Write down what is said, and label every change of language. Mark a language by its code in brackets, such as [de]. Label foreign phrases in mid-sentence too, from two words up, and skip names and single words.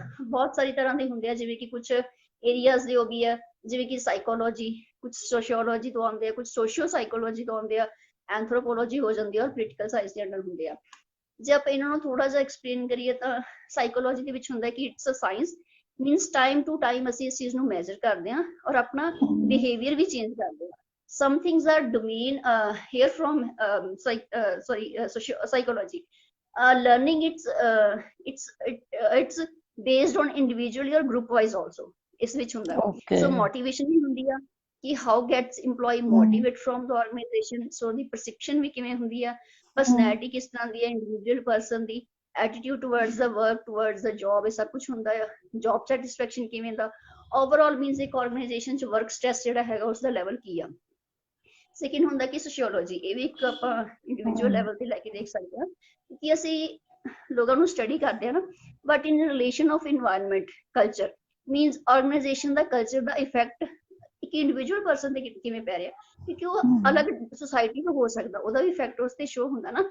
[pa] ਬਹੁਤ ਸਾਰੀ ਤਰ੍ਹਾਂ ਦੇ ਹੁੰਦੇ ਆ, ਜਿਵੇਂ ਕਿ ਕੁਝ ਏਰੀਆਜ਼ ਦੇ OB ਆ, ਜਿਵੇਂ ਕਿ ਸਾਈਕੋਲੋਜੀ, ਕੁਝ ਸੋਸ਼ੀਓਲੋਜੀ ਤੋਂ ਆਉਂਦੇ ਆ, ਕੁਝ [en] socio psychology [pa] ਤੋਂ ਆਉਂਦੇ ਆ, ਐਂਥਰੋਪੋਲੋਜੀ ਹੋ ਜਾਂਦੀ ਹੈ ਔਰ [en] political science [pa] ਦੇ ਅੰਡਰ ਹੁੰਦੇ ਆ। ਜੇ ਆਪਾਂ ਇਹਨਾਂ ਨੂੰ ਥੋੜਾ ਜਿਹਾ ਐਕਸਪਲੇਨ ਕਰੀਏ ਤਾਂ ਸਾਈਕੋਲੋਜੀ ਦੇ ਵਿੱਚ ਹੁੰਦਾ ਕਿ [en] it's a science, means time to time [pa] ਅਸੀਂ ਇਸ ਚੀਜ਼ ਨੂੰ ਮੈਜ਼ਰ ਕਰਦੇ ਹਾਂ ਔਰ ਆਪਣਾ ਬਿਹੇਵੀਅਰ ਵੀ ਚੇਂਜ ਕਰਦੇ ਹਾਂ। [en] Some things are domain here from psychology. Learning it's based on individually or group wise also. [pa] ਇਸ ਵਿੱਚ ਹੁੰਦਾ ਹੈ। [en] So motivation [pa] ਵੀ ਹੁੰਦੀ ਆ ਕਿ [en] how gets employee motivate from the organization. So the perception [pa] ਵੀ ਕਿਵੇਂ ਹੁੰਦੀ ਆ, personality ਕਿਸ ਤਰ੍ਹਾਂ ਦੀ ਹੈ [en] individual person [pa] ਦੀ, [en] attitude towards the work, towards the job, [pa] ਇਹ ਸਭ ਕੁਝ ਹੁੰਦਾ ਆ। [en] job satisfaction [pa] ਕਿਵੇਂ ਦਾ, overall means ਇੱਕ organization ਚ [en] work stress [pa] ਜਿਹੜਾ ਹੈਗਾ ਉਸ ਦਾ level ਕੀ ਆ। ਸੈਕਿੰਡ ਹੁੰਦਾ ਕਿ ਸੋਸ਼ੀਓਲੋਜੀ, ਇਹ ਵੀ ਇੱਕ ਆਪਾਂ [en] individual level [pa] ਤੇ ਲੈ ਕੇ ਦੇਖ ਸਕਦੇ ਹਾਂ ਕਿ ਅਸੀਂ ਲੋਕਾਂ ਨੂੰ ਸਟੱਡੀ ਕਰਦੇ ਹਾਂ ਨਾ, [en] but in relation of environment culture, means organization [pa] ਦਾ ਕਲਚਰ ਦਾ ਇਫੈਕਟ ਇੱਕ [en] individual person [pa] ਤੇ ਕਿਵੇਂ ਪੈ ਰਿਹਾ, ਕਿਉਂਕਿ ਉਹ ਅਲੱਗ ਸੁਸਾਇਟੀ ਤੋਂ ਹੋ ਸਕਦਾ, ਉਹਦਾ ਵੀ ਇਫੈਕਟ ਉਸ ਤੇ ਸ਼ੋ ਹੁੰਦਾ ਨਾ।